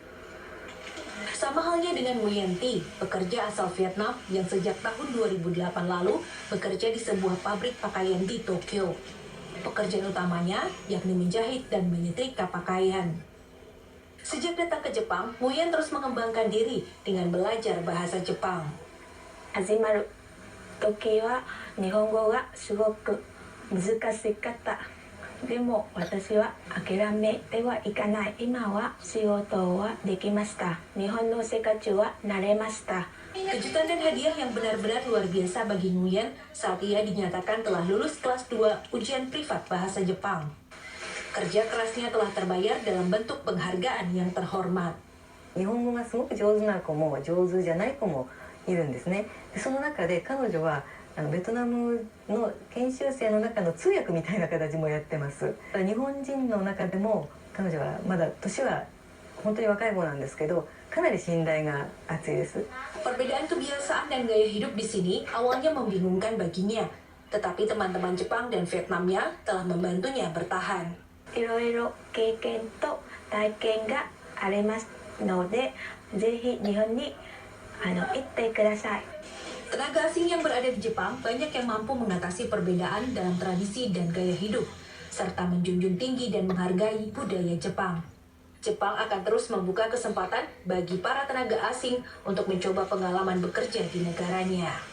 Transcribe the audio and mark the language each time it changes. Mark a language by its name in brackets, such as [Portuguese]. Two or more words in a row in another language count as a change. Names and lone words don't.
[Indonesian] Sama halnya dengan Muyanti, pekerja asal Vietnam yang sejak tahun 2008 lalu bekerja di sebuah pabrik pakaian di Tokyo. Pekerjaan utamanya yakni menjahit dan menyetrika pakaian. Sejak datang ke Jepang, Muyan terus mengembangkan diri dengan belajar bahasa Jepang. [Japanese] 始まる時は日本語がすごく難しかった。でも私は諦めてはいかない。今は仕事はできました。日本の生活は慣れました。 [Indonesian] Kejutan dan hadiah yang benar-benar luar biasa bagi Nguyen saat ia dinyatakan telah lulus kelas 2 ujian privat bahasa Jepang. Kerja kerasnya telah terbayar dalam bentuk penghargaan yang terhormat. [Japanese] 日本語がすごく上手な子も上手じゃない子もいるんですね。でその中で彼女はベトナムの研修生の中の通訳みたいな形もやってます。日本人の中でも彼女はまだ年は本当に若い子なんですけど、かなり信頼が厚いです。 [Indonesian] Perbedaan kebiasaan dan gaya hidup di sini awalnya membingungkan baginya, tetapi teman-teman Jepang dan Vietnamnya telah membantunya bertahan. [Japanese] いろいろ経験と体験がありますので、ぜひ日本に行ってください。 [Indonesian] Tenaga asing yang berada di Jepang banyak yang mampu mengatasi perbedaan dalam tradisi dan gaya hidup, serta menjunjung tinggi dan menghargai budaya Jepang. Jepang akan terus membuka kesempatan bagi para tenaga asing untuk mencoba pengalaman bekerja di negaranya.